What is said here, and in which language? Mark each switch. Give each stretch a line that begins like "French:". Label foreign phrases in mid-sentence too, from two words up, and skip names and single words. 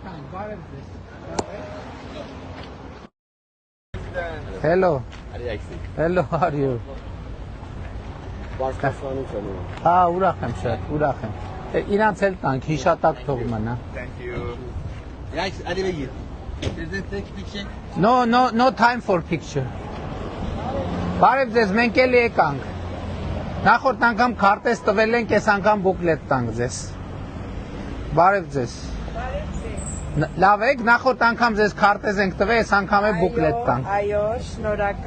English: Hello. Hello, how are you? Ha,
Armenian: ուրախ եմ շատ, ուրախ եմ։ Իրանց էլ տանք, հիշատակ թող մնա։
English: Thank you. Guys,
French: allez veiller.
English: Is it take picture? No time for picture։
Armenian: Բարև ձեզ, մենք էլ եկանք։ Նախորդ անգամ քարտեզ տվել ենք, այս անգամ բուկլետ տանք ձեզ։ Բարև ձեզ։ Լավ եք, նախորդ անգամ ձեզ քարտեզ ենք տվել, այս անգամ է բուկլետ տանք։ Այո, շնորհակալ։